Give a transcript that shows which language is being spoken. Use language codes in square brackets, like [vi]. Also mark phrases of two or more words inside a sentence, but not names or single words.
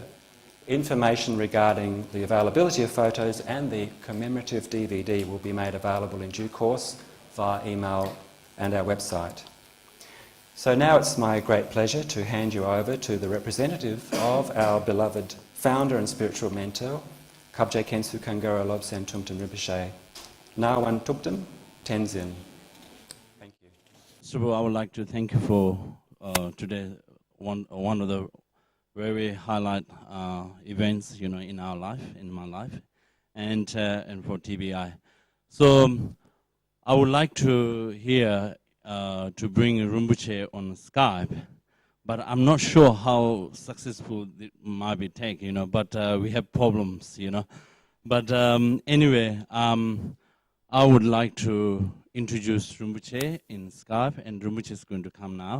[en] Information regarding the availability of photos and the commemorative DVD will be made available in due course via email and our website. So now it's my great pleasure to hand you over to the representative of our beloved founder and spiritual mentor, Kabje Khensu Kangara Lobsang Tumtum Rinpoche, Nawan Tuktum Tenzin. Thank you. So I would like to thank you for today, one of the very highlight events, in our life, in my life, and for TBI. So I would like to to bring Rinpoche on Skype, but I'm not sure how successful it might be but we have problems, But anyway, I would like to introduce Rinpoche in Skype, and Rinpoche is going to come now.